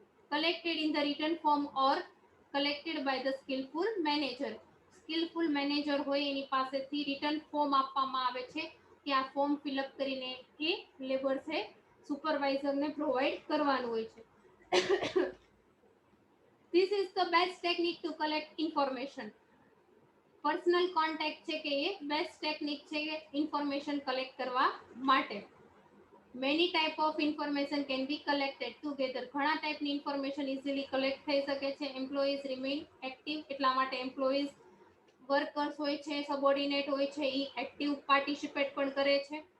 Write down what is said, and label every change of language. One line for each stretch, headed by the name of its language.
English: Collected in the written form or collected by the skillful manager.
Gujarati: Skilful manager હોય એની પાસેથી return form આપવામાં આવે છે કે આ ફોર્મ ફિલઅપ કરીને એ લેબર્સે સુપરવાઇઝરને પ્રોવાઈડ કરવાનું હોય છે.
English: This is the best technique to collect information.
Gujarati: Personal contact છે કે એ બેસ્ટ ટેકનિક છે ઇન્ફોર્મેશન કલેક્ટ કરવા માટે.
English: Many type of information can be collected together.
Gujarati: ઘણા ટાઈપની ઇન્ફોર્મેશન ઇઝીલી કલેક્ટ થઈ શકે છે. એમ્પ્લોઈઝ રિમેઇન એક્ટિવ, એટલા માટે એમ્પ્લોઈઝ વર્કર્સ હોય છે, સબઓર્ડિનેટ હોય છે, એ એક્ટિવ પાર્ટિસિપેટ પણ કરે છે.